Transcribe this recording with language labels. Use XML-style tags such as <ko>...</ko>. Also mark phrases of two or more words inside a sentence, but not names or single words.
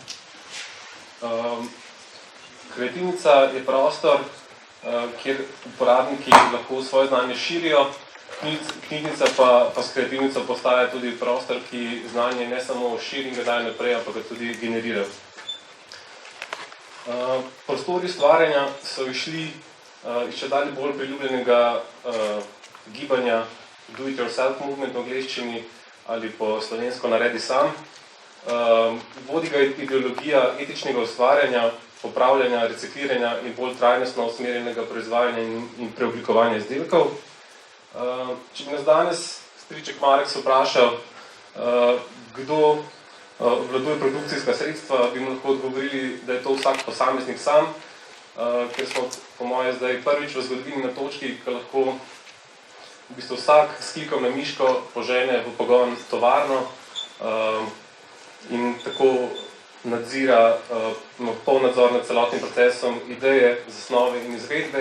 <sl>Kreativnica je prostor, kjer uporabniki lahko svoje znanje širijo, knjižnica pa s kreativnico postaja tudi prostor, ki znanje ne samo širi in ga daje naprej, ampak ga tudi generira. Prostori ustvarjanja so išli iz čedalje bolj priljubljenega gibanja</sl> <en>do it yourself movement</en> <sl>v angleščini ali po slovensko naredi sam. Vodi ga ideologija etičnega ustvarjanja, popravljanja, recikliranja in bolj trajnostno usmerjenega proizvajanja in preoblikovanja izdelkov. Če bi nas danes striček Mareks vprašal, kdo obvladuje produkcijska sredstva, bi mu lahko odgovorili, da je to vsak posameznik sam, ker smo po moje zdaj prvič v zgodovini na točki, ko lahko v bistvu vsak s klikom na miško požene v pogon tovarno in tako nadzira poln nadzor nad celotnim procesom ideje, zasnove in izvedbe.</sl>